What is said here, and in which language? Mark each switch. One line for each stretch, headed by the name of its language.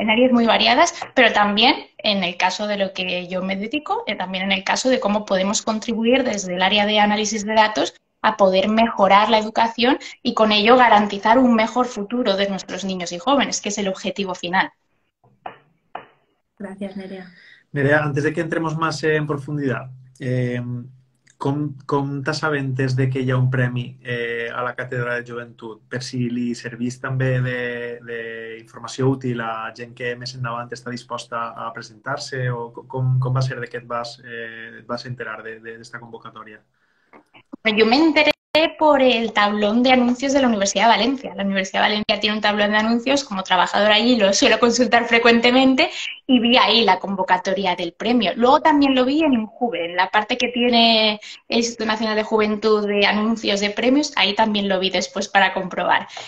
Spanish: muy variadas, pero también en el caso de lo que yo me dedico, también en el caso de cómo podemos contribuir desde el área de análisis de datos a poder mejorar la educación y con ello garantizar un mejor futuro de nuestros niños y jóvenes, que es el objetivo final. Gracias, Nerea.
Catalan: Nerea, antes de que entremos más en profundidad, com t'assabentes de que hi ha un premi a la Càtedra de Joventut per si li servís també d'informació útil a gent que més endavant està disposta a presentar-se o com va ser de que et vas enterar d'esta convocatòria?
Spanish: Yo me enteré por el tablón de anuncios de la Universidad de Valencia. La Universidad de Valencia tiene un tablón de anuncios, como trabajadora allí lo suelo consultar frecuentemente y vi ahí la convocatoria del premio. Luego también lo vi en INJUVE, en la parte que tiene el Instituto Nacional de Juventud de anuncios de premios, ahí también lo vi después para comprobar.